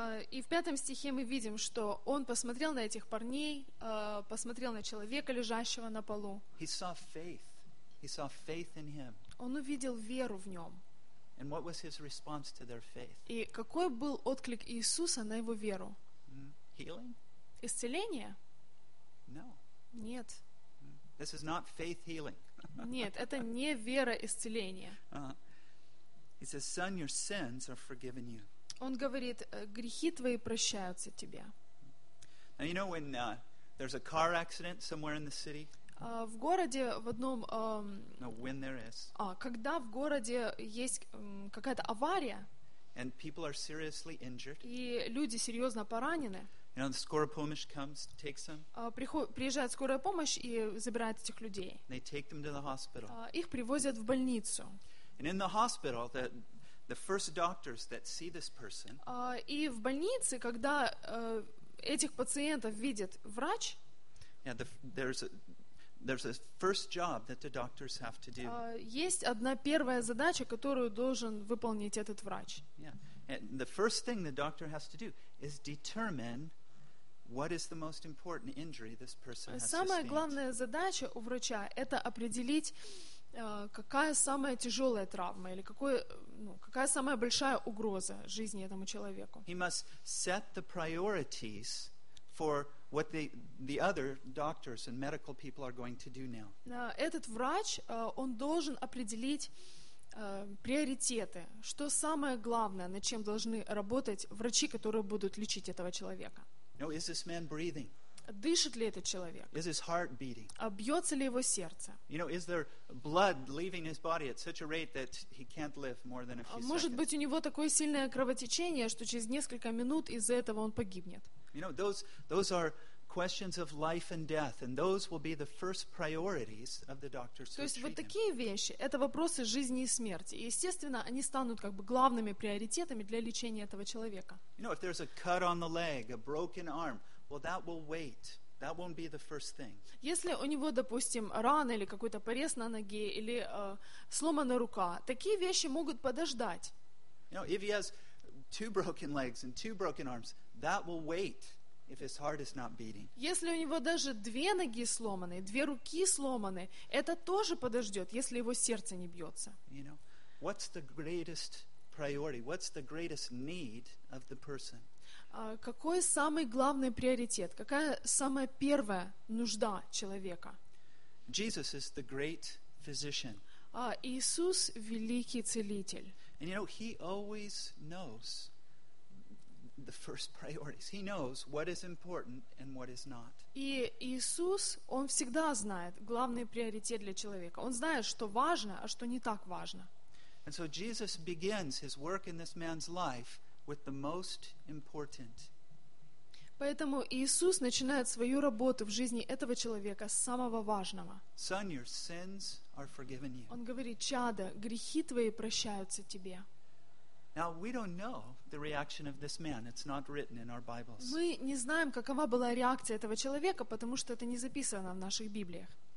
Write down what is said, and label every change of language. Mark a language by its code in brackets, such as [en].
[ru] И в 5 стихе мы видим, что он посмотрел на этих парней, посмотрел на человека, лежащего на полу. [en] He saw faith. He saw faith in him. [ru] Он увидел веру в нем. [en] And what was his response to their faith? [ru] И какой был отклик Иисуса на его веру? [en] Healing? [ru] Исцеление? [en] No. [ru] Нет. [en] This is not faith healing. [ru] Нет, это не вера исцеления. [en] He says, "Son, your sins are forgiven you." [ru] Он говорит, грехи твои прощаются тебе. [en] Now you know when there's a car accident somewhere in the city. [ru] В городе в одном. [en] No, when there is. [ru] Когда в городе есть какая-то авария. [en] And people are seriously injured. [ru] И люди серьезно поранены. [en] You know, the [ru] скорая помощь [en] comes, takes them. [ru] Приезжает скорая помощь и забирает этих людей. [en] They take them to the hospital. [ru] Их привозят в больницу. [en] And in the hospital, the first doctors that see this person. [ru] И в больнице, когда этих пациентов видит врач. [en] Yeah, there's a first job that the doctors have to do. [ru] Есть одна первая задача, которую должен выполнить этот врач. [en] Yeah. And the first thing the doctor has to do is determine What is the most important injury this person has sustained? [ru] Самая главная задача у врача – это определить, какая самая тяжелая травма или какой, ну, какая самая большая угроза жизни этому человеку. [en] He must set the priorities for what the other doctors and medical people are going to do now. [ru] Этот врач, он должен определить приоритеты, что самое главное, над чем должны работать врачи, которые будут лечить этого человека. [en] No, is this man breathing? [ru] Дышит ли этот человек? [en] Is his heart beating? [ru] А бьется ли его сердце? [en] You know, is there blood leaving his body at such a rate that he can't live more than a few seconds? [ru] Может быть, у него такое сильное кровотечение, что через несколько минут из-за этого он погибнет? [en] You know, those are questions of life and death, and those will be the first priorities of the doctors. [ru] То есть вот такие вещи – это вопросы жизни и смерти. И, естественно, они станут как бы главными приоритетами для лечения этого человека. [en] You know, if there's a cut on the leg, a broken arm, well, that will wait. That won't be the first thing. [ru] Если у него, допустим, рана или какой-то порез на ноге или сломана рука, такие вещи могут подождать. [en] You know, if he has two broken legs and two broken arms, that will wait. If his heart is not beating. [ru] Если у него даже две ноги сломаны, две руки сломаны, это тоже подождет, если его сердце не бьется. [en] You know, what's the greatest priority? What's the greatest need of the person? [ru] Какой самый главный приоритет? Какая самая первая нужда человека? [en] Jesus is the great physician. [ru] Иисус – великий целитель. [en] And you know, he always knows the first priorities. He knows what is important and what is not. [ru] И Иисус, он всегда знает главный приоритет для человека. Он знает, что важно, а что не так важно. [en] And so Jesus begins his work in this man's life with the most important. [ru] Поэтому Иисус начинает свою работу в жизни этого человека с самого важного. [en] Son, your sins are forgiven you. [ru] Он говорит: чадо, грехи твои прощаются тебе. [en] Now we don't know the reaction of this man. It's not written in our Bibles. [ru] Мы не знаем, какова была реакция этого человека, потому что это не записано в наших Библиях.